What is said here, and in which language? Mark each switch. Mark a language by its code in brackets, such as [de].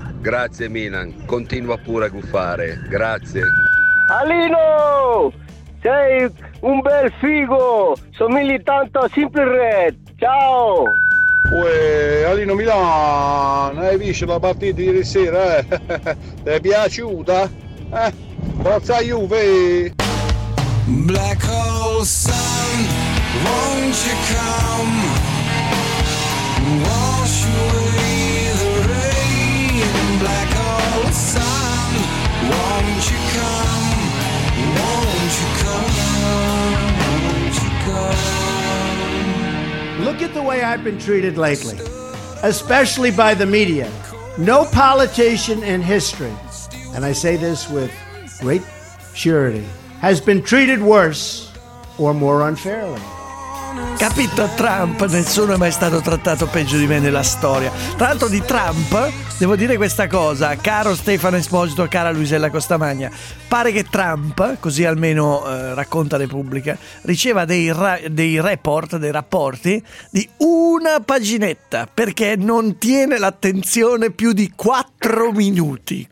[it] Grazie Milan, continua pure a guffare, grazie. Alino, sei un bel figo, somigli tanto a Simple Red, ciao. Uè, Alino Milano, hai visto la partita ieri sera? Ti è piaciuta? Forza Juve! [en] Black Hole Sun, won't you come? Wash away the rain. Black Hole Sun, won't you come? Won't you come? Won't you come? Look at the way I've been treated lately, especially by the media. No politician in history, and I say this with great surety, has been treated worse or more unfairly. [it] Capito, Trump, nessuno è mai stato trattato peggio di me nella storia. Tra l'altro di Trump devo dire questa cosa, caro Stefano Esposito, cara Luisella Costamagna, pare che Trump, così almeno racconta Repubblica, riceva dei rapporti di una paginetta, perché non tiene l'attenzione più di 4 minuti.